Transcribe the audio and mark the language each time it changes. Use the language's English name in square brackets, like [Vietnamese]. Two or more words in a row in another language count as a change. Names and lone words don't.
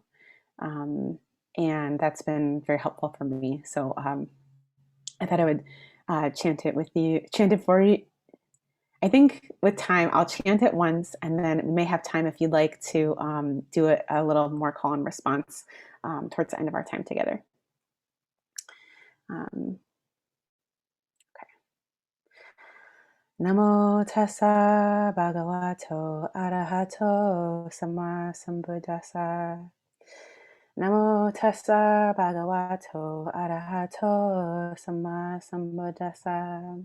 [English] Um, and that's been very helpful for me. So I thought I would chant it for you. I think with time, I'll chant it once, and then we may have time if you'd like to do it a little more call and response towards the end of our time together. Um, okay. [Pali] Namo tassa bhagavato arahato sama sambuddhassa. Namo tassa bhagavato arahato sama sambuddhassa.